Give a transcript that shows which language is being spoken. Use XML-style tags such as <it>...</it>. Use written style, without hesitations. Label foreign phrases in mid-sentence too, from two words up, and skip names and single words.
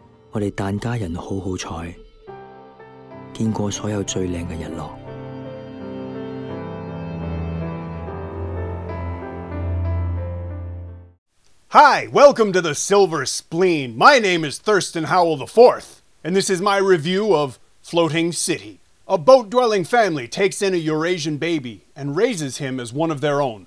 <yue>我哋疍家人好好彩，見過所有最靚嘅日落。</yue> <en>Hi, welcome to the Silver Spleen. My name is Thurston Howell IV, and this is my review of Floating City. A boat-dwelling family takes in a Eurasian baby and raises him as one of their own.</en>